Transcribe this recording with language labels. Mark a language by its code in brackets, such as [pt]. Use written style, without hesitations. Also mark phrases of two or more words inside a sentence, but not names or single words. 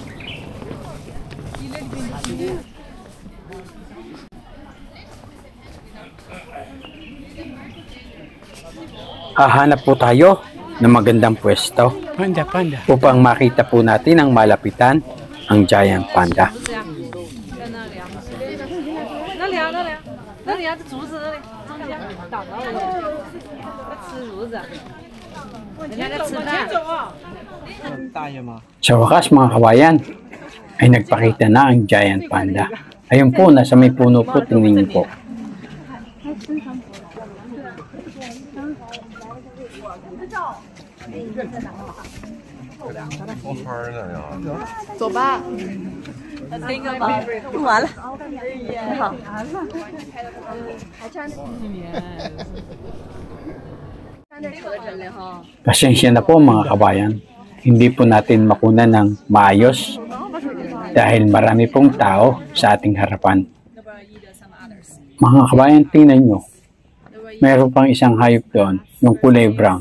[tl] Hahanap po tayo ng magandang pwesto Panda. upang makita po natin ang malapitan ang [en] giant panda. [zh] 那里啊，这竹子那里中间挡到了，在吃竹子。人家在吃饭。 [tl] Sa wakas mga kabayan, ay nagpakita na ang [en] giant panda. [tl] Ayun po, nasa may puno po, tingnan niyo po. [zh] 走吧。录完了。你好。 [tl] Pasensya na po mga kabayan, hindi po natin makunan ng maayos dahil marami pong tao sa ating harapan. Mga kabayan, tingnan nyo, mayroon pang isang hayop doon, yung kulay brown.